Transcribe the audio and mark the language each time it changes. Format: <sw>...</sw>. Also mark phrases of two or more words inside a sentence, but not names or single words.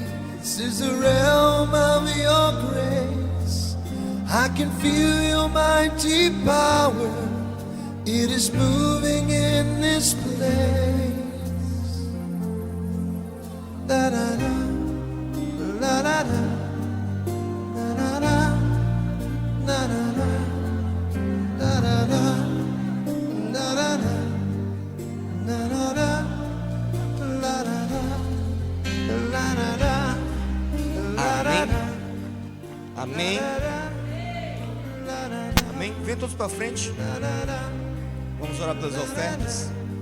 <en>This is the realm of your grace. I can feel your mighty power. It is moving in this place. Da da da, la da da, da da da, da da da, da da da, da da da, da da da.</en> <pt>Amém. Amém. Vem todos para frente. Vamos orar pelas ofertas.</pt>